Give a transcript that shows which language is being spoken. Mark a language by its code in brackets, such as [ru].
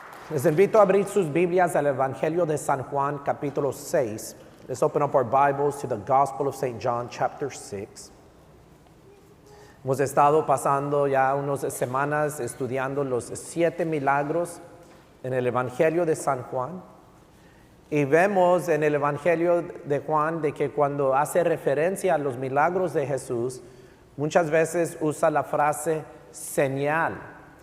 [es] Les invito a abrir sus Biblias al Evangelio de San Juan, capítulo 6. [en] Let's open up our Bibles to the Gospel of St. John, chapter 6. [es] Hemos estado pasando ya unas semanas estudiando los 7 milagros en el Evangelio de San Juan. Y vemos en el Evangelio de Juan de que cuando hace referencia a los milagros de Jesús, muchas veces usa la frase señal.